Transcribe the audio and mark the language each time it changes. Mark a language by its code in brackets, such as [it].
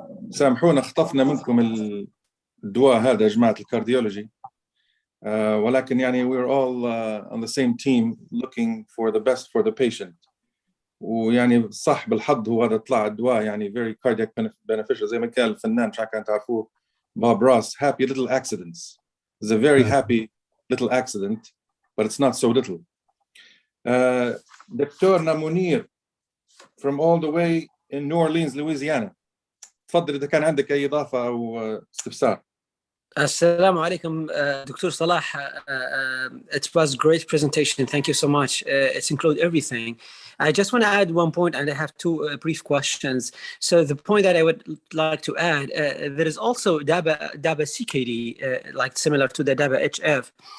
[ar] سامحونا خطفنا منكم الدواء هذا يا جماعة الكارديولوجي، ولكن يعني [en] we're all on the same team looking for the best for the patient. [ar] ويعني صح بالحظ هو هذا طلع الدواء يعني [en] very cardiac beneficial [ar] زي ما كان الفنان مش عارف تعرفوه بوب روس. [en] Happy little accidents. It's a very happy little accident, but it's not so little. دكتورنا منير from all the way in New Orleans, Louisiana. [ar] تفضل إذا كان عندك أي إضافة أو استفسار. Assalamu alaikum, [en] Dr. Salah. It was a great presentation. Thank you so much. It's include everything. I just want to add one point, and I have two brief questions. So the point that I would like to add, there is also DABA CKD, like similar to the DABA HF.